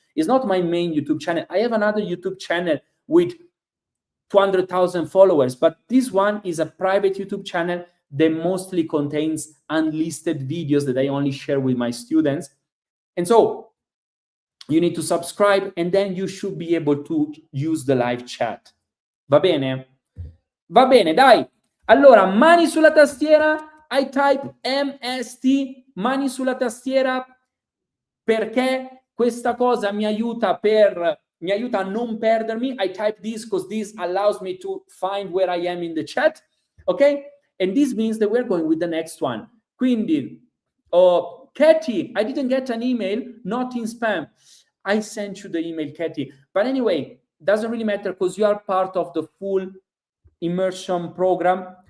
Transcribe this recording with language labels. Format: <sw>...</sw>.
<en>It's not my main YouTube channel. I have another YouTube channel with 200,000 followers, but this one is a private YouTube channel that mostly contains unlisted videos that I only share with my students. And so you need to subscribe and then you should be able to use the live chat.</en> <it>Va bene? Va bene, dai. Allora, mani sulla tastiera.</it> <en>I type MST,</en> <it>mani sulla tastiera, perché questa cosa mi aiuta a non perdermi.</it> <en>I type this because this allows me to find where I am in the chat. Okay? And this means that we're going with the next one. Quindi, Katie, I didn't get an email, not in spam. I sent you the email, Katie. But anyway, doesn't really matter because you are part of the full immersion program.</en>